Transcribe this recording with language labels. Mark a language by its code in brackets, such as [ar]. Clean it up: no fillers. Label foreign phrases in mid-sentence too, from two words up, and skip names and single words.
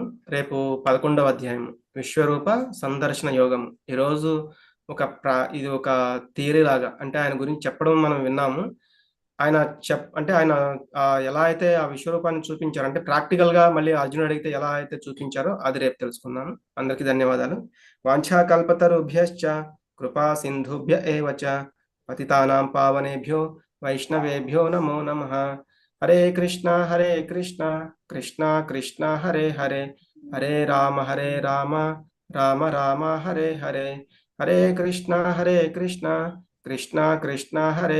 [te] రేపు 11వ అధ్యాయం విశ్వరూప సందర్శన యోగం. ఈరోజు ఇది ఒక థియరీ లాగా, అంటే ఆయన గురించి చెప్పడం మనం విన్నాము. ఆయన ఎలా అయితే ఆ విశ్వరూపాన్ని చూపించారు, అంటే ప్రాక్టికల్ గా మళ్ళీ అర్జునుడు అడిగితే ఎలా అయితే చూపించారో అది రేపు తెలుసుకుందాము. అందరికీ ధన్యవాదాలు. [sa] వాంఛా కల్పతరుభ్యశ్చ కృపా సింధుభ్య ఏవ చ పతితానాం పావనేభ్యో వైష్ణవేభ్యో నమో నమః. హరే కృష్ణ కృష్ణ కృష్ణ హరే హరే, హరే రామ రామ రామ హరే హరే, హరే కృష్ణ కృష్ణ కృష్ణ కృష్ణ హరే